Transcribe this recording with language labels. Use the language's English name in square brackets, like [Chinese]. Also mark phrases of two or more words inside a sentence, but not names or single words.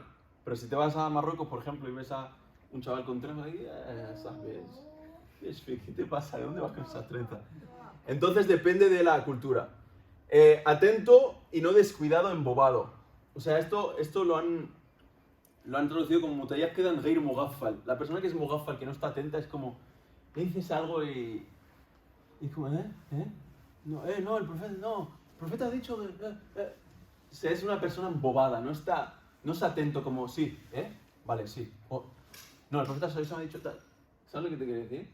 [Spanish] Pero si te vas a Marruecos, por ejemplo, y ves a un chaval con trenzas, ahí, ¿sabes? ¿Qué te pasa? ¿De dónde vas con esas trenzas? Entonces depende de la cultura. Atento y no descuidado, embobado. O sea, esto lo han traducido como [Arabic] متيقظا غير مغفل. [Spanish] La persona que es mughaffal, que no está atenta, es como, le dices algo y es como, No, el profeta ha dicho que... O sea, es una persona embobada, no es atento como, sí, vale, sí. No, el profeta ha dicho tal. ¿Sabes lo que te quiere decir?